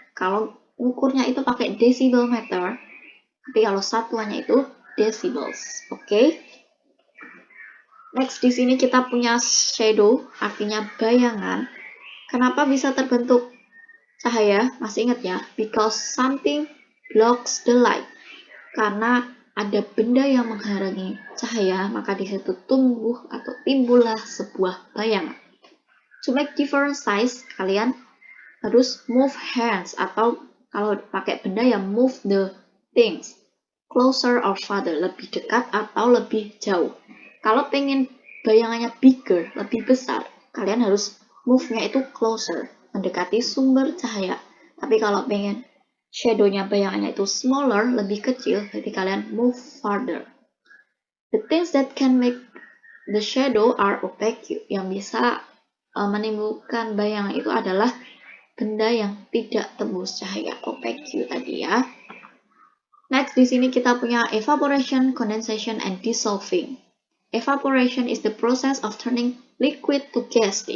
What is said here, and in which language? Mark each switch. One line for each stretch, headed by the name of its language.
Indonesian: Kalau ukurnya itu pakai decibel meter, tapi kalau satuannya itu decibels. Oke? Next, di sini kita punya shadow, artinya bayangan. Kenapa bisa terbentuk cahaya? Masih ingat ya?
English: Because something blocks the light.
Indonesian: Karena ada benda yang menghalangi cahaya, maka di situ tumbuh atau timbullah sebuah bayangan.
English: To make different size,
Indonesian: kalian harus
English: move hands,
Indonesian: atau kalau pakai benda ya
English: move the things closer or farther,
Indonesian: lebih dekat atau lebih jauh. Kalau pengen bayangannya bigger, lebih besar, kalian harus move-nya itu closer, mendekati sumber cahaya. Tapi kalau pengen shadow-nya bayangannya itu smaller, lebih kecil, berarti kalian move farther.
English: The things that can make the shadow are opaque.
Indonesian: Yang bisa menimbulkan bayangan itu adalah benda yang tidak tembus cahaya, opaque tadi ya. Next, di sini kita punya evaporation, condensation, and dissolving.
English: Evaporation is the process of turning liquid to gas.